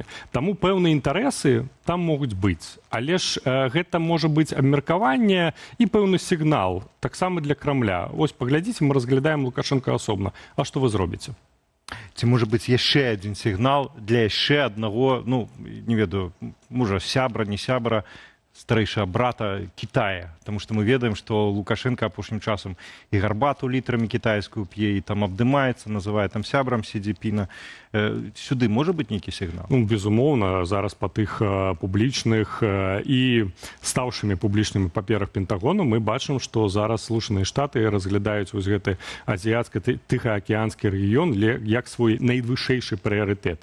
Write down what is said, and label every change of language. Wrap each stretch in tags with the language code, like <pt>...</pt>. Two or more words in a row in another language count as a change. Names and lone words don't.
<be>Таму пэўныя інтарэсы там могуць быць. Але ж гэта можа быць абмеркаванне і пэўны сігнал, таксама для Крамля. Вось паглядзіце, мы разглядаем Лукашенка асобна. А што вы зробіце? Ці можа быць яшчэ адзін сігнал для яшчэ аднаго, ну, не ведаю, можа, сябра, не сябра, старэйшага брата Китая,</be> <ru>потому что</ru> <be>мы ведаем, что Лукашенко апошнім часам і гарбату літрамі кітайскую п'е, і там абдымаецца, называе там сябрам Сі Цзіньпіна. Сюды можа быць нейкі сігнал? Ну, безумоўна, зараз па тых публічных і стаўшымі публічнымі паперах Пентагону мы бачым, што зараз Злучаныя Штаты разглядаюць вось гэты азіяцка-тыхаакіянскі рэгіён як свой найвышэйшы прыярытэт.</be>